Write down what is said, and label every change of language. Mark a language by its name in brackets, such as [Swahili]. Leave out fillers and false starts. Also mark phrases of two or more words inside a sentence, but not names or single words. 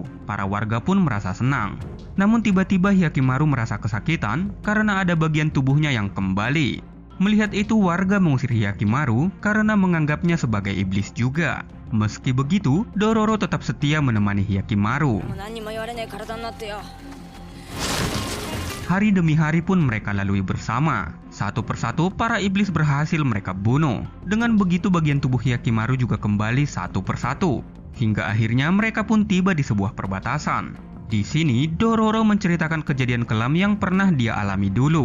[Indonesian] Para warga pun merasa senang. Namun tiba-tiba Hyakimaru merasa kesakitan karena ada bagian tubuhnya yang kembali. Melihat itu, warga mengusir Hyakimaru karena menganggapnya sebagai iblis juga. Meski begitu, Dororo tetap setia menemani Hyakimaru. [Japanese] もう何にも言われねえ体になってよ。 [Indonesian] Hari demi hari pun mereka lalui bersama. Satu persatu para iblis berhasil mereka bunuh. Dengan begitu bagian tubuh Hyakimaru juga kembali satu persatu. Hingga akhirnya mereka pun tiba di sebuah perbatasan. Di sini Dororo menceritakan kejadian kelam yang pernah dia alami dulu.